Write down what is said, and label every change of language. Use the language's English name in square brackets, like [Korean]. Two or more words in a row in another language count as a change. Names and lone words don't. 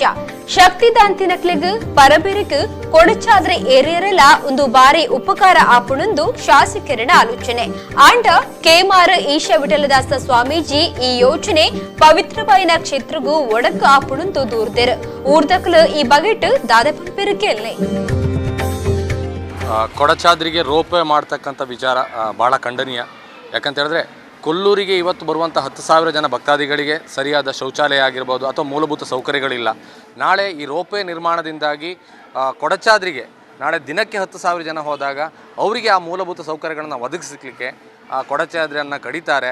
[Tulu] ಶಕ್ತಿದಾಂತಿನಕ್ಲೆಗ್ ಪರಬೇರಿಗ್ ಕೊಡಚಾದ್ರಿ ಏರಿಯರೆಲ್ಲ ಒಂದು ಬಾರಿ ಉಪಕಾರ ಆಪುಣಂದು ಶಾಸಕರನ ಆಲೋಚನೆ ಆಂಡ ಕೇಮಾರ ಈಶ ವಿಠಲದಾಸ ಸ್ವಾಮೀಜಿ ಈ ಯೋಜನೆ ಪವಿತ್ರವಾಯಿನ ಕ್ಷೇತ್ರಗೂ ಒಡಕು ಆಪುಣಂದು ದೂರ್ದೇರು ಊರ್ದಕಲು ಈ ಬಗೆಟ್ ದಾದಪಂಪಿರು ಕೇಳನೆ. [Kannada] ಕೊಡಚಾದ್ರಿಗೆ ರೋಪ್ವೇ ಮಾಡ್ತಕ್ಕಂಥ ವಿಚಾರ ಭಾಳ ಖಂಡನೀಯ. ಯಾಕಂತ ಹೇಳಿದ್ರೆ ಕೊಲ್ಲೂರಿಗೆ ಇವತ್ತು ಬರುವಂಥ 10,000 ಜನ ಭಕ್ತಾದಿಗಳಿಗೆ ಸರಿಯಾದ ಶೌಚಾಲಯ ಆಗಿರ್ಬೋದು ಅಥವಾ ಮೂಲಭೂತ ಸೌಕರ್ಯಗಳಿಲ್ಲ. ನಾಳೆ ಈ ರೋಪ್ವೇ ನಿರ್ಮಾಣದಿಂದಾಗಿ ಕೊಡಚಾದ್ರಿಗೆ ನಾಳೆ ದಿನಕ್ಕೆ 10,000 ಜನ ಹೋದಾಗ ಅವರಿಗೆ ಆ ಮೂಲಭೂತ ಸೌಕರ್ಯಗಳನ್ನು ಒದಗಿಸಲಿಕ್ಕೆ ಕೊಡಚಾದ್ರಿಯನ್ನು ಕಡಿತಾರೆ.